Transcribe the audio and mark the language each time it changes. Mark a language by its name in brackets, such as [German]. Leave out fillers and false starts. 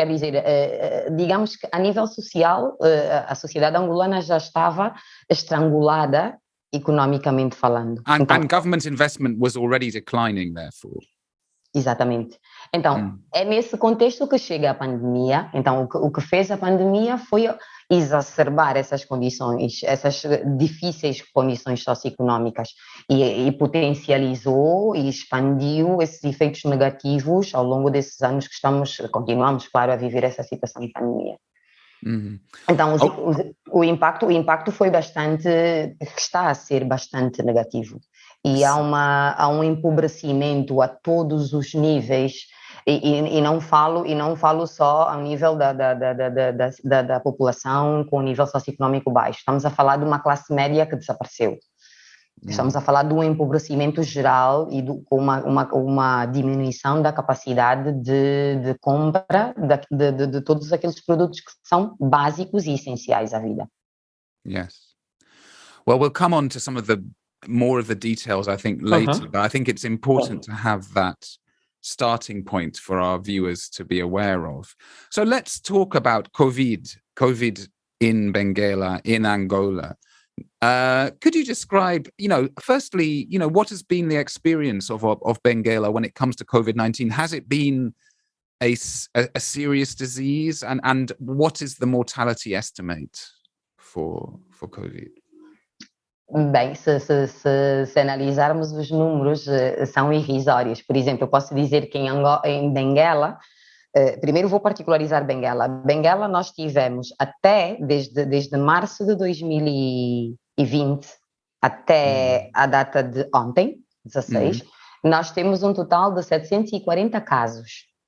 [Portuguese] Quer dizer, digamos que a nível social, a sociedade angolana já estava estrangulada economicamente falando. [English] And government investment was already declining, therefore. [Portuguese] Exatamente. Então, é nesse contexto que chega a pandemia. Então, o que fez a pandemia foi exacerbar essas condições, essas difíceis condições socioeconómicas e potencializou e expandiu esses efeitos negativos ao longo desses anos que continuamos, claro, a viver essa situação de pandemia. Então, o impacto foi está a ser bastante negativo e há um empobrecimento a todos os níveis e não falo só ao nível da população com nível socioeconómico baixo. Estamos a falar de uma classe média que desapareceu. Estamos a falar de um empobrecimento geral e com uma diminuição da capacidade de compra de todos aqueles produtos que são básicos e essenciais à vida. [English] Yes. Well, we'll come on to some of the more of the details, I think, later, but I think it's important to have that starting point for our viewers to be aware of. So let's talk about COVID in Benguela, in Angola. Could you describe, firstly, what has been the experience of Benguela when it comes to COVID-19? Has it been a serious disease, and what is the mortality estimate for COVID? [Portuguese] Bem, se analisarmos os números, são irrisórios. Por exemplo, eu posso dizer que em Benguela Primeiro vou particularizar Benguela. Benguela nós tivemos desde março de 2020 até a data de ontem, 16, nós temos um total de 740 casos.